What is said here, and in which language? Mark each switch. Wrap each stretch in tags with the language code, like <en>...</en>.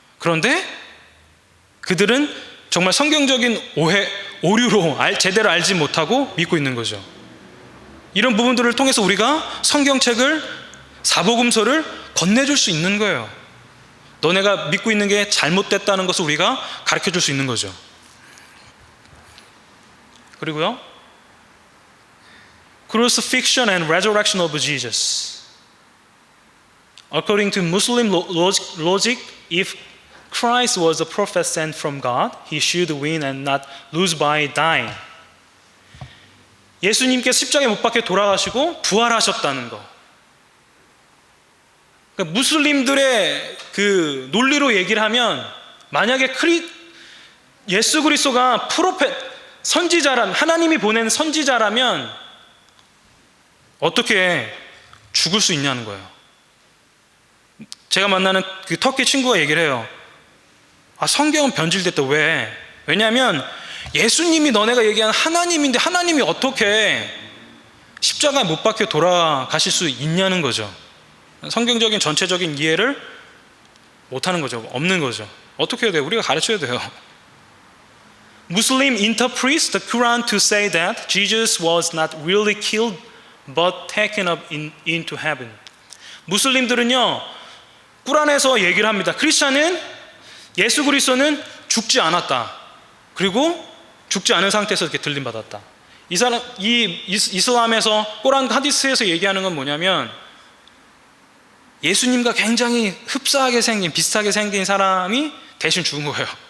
<ko>그런데 그들은 정말 성경적인 오류로 제대로 알지 못하고 믿고 있는 거죠. 이런 부분들을 통해서 우리가 성경책을, 사복음서를 건네줄 수 있는 거예요. 너네가 믿고 있는 게 잘못됐다는 것을 우리가 가르쳐줄 수 있는 거죠. 그리고요,</ko> <en>Crucifixion and Resurrection of Jesus. According to Muslim logic, if Christ was a prophet sent from God, he should win and not lose by dying.</en> <ko>예수님께 십자가에 못 박혀 돌아가시고 부활하셨다는 거. 그러니까 무슬림들의 그 논리로 얘기를 하면, 만약에 예수 그리스도가 선지자라면, 하나님이 보낸 선지자라면 어떻게 죽을 수 있냐는 거예요. 제가 만나는 그 터키 친구가 얘기를 해요. 성경은 변질됐다. 왜? 왜냐하면 예수님이 너네가 얘기한 하나님인데 하나님이 어떻게 십자가에 못 박혀 돌아가실 수 있냐는 거죠. 성경적인 전체적인 이해를 못하는 거죠. 없는 거죠. 어떻게 해야 돼요? 우리가 가르쳐야 돼요.</ko> <en>Muslim interprets the Quran to say that Jesus was not really killed but taken up into heaven.</en> <ko>무슬림들은요 꾸란에서 얘기를 합니다. 크리스천은 예수 그리스도는 죽지 않았다. 그리고 죽지 않은 상태에서 이렇게 들림받았다. 이슬람에서 꾸란 하디스에서 얘기하는 건 뭐냐면, 예수님과 굉장히 흡사하게 생긴, 비슷하게 생긴 사람이 대신 죽은 거예요.</ko>